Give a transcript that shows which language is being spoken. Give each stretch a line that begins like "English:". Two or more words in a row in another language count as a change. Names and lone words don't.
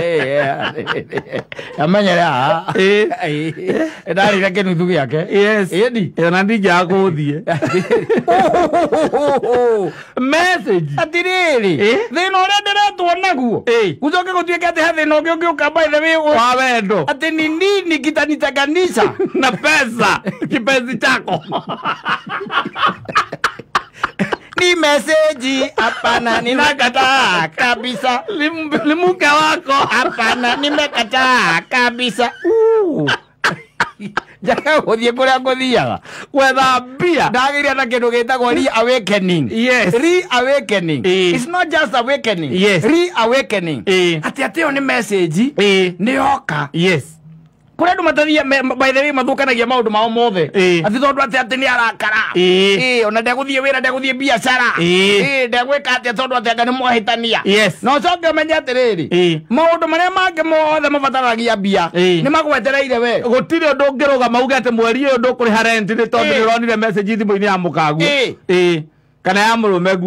Kikuyu: amenyere haha ndarĩire kĩnuthu gĩake ĩni ona ndingĩaga gũthiĩ message atirĩrĩ thĩna ũrĩa ndĩretwo naguo gũcoke gũtuĩke atĩ he thĩna ũngĩ ũngĩũka
English: by the way
Kikuyu: wa wendo
Swahili: atĩ ni nini kitanitenganisha na pesa kipenzi chako ni message hapana ninakataa kabisa ni mke wako hapana nimekataa kabisa
Kikuyu: jaka gũthiĩ kũrĩa ngũthiaga gwetha mbia ndagĩire na kĩndũ gĩtagwo
English: reawakening reawakening it's not just awakening reawakening
Kikuyu: atĩ ĩyo nĩ message nĩ yoka kũrĩa andũ matathiĩ
English: by the way
Kikuyu: mathũkanagia maũndũ mao mothe atĩ tondũ atĩ nĩ arakara ona ndegũthiĩ wĩra ndegũthiĩ biacara ndegwĩka atĩa tondũ atĩ anga nĩ mwahĩtania no ũcoke ũmenye atĩrĩrĩ maũndũ marĩa mangĩ mothe mabataragia mbia nĩ magwetereire we gũtirĩ ũndũ ũngĩrũgama uge atĩ mweri ũyũ ndũkũrĩha rent nĩ tondũ nĩ ũronire message thimũ-inĩ ya mũkaguo kana ya mũrũme guo